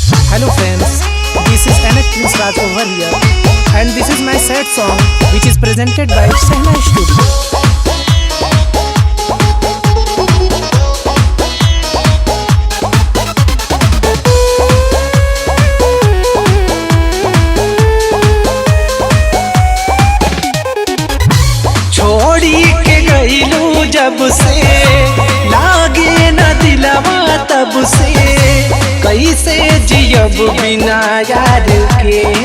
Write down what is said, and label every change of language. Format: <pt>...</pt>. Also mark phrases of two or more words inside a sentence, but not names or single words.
<en>Hello friends, this is Anak Prince Raj over here, and this is my sad song which is presented by Sehna Studio.</en> <bho>छोड़ी के गईलू जब से लागे न दिलवा तब से, कैसे जियब बिना यार के।</bho>